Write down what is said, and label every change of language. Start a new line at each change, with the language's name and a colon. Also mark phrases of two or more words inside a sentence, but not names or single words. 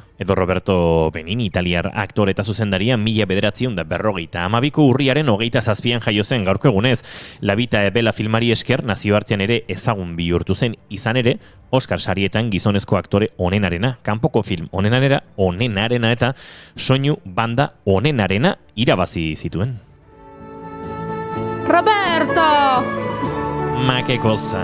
Basque: Edo Roberto Benigni, italiar aktore eta zuzendaria 1952ko urriaren 27an jaio zen gaurko egunez. La Vita e Bella filmari esker nazioartean ere ezagun bihurtu zen, izan ere Oscar sarietan gizonezko aktore onenarena, kanpoko film onenarena eta soinu banda onenarena irabazi zituen. Roberto!
Italian: Ma che cosa?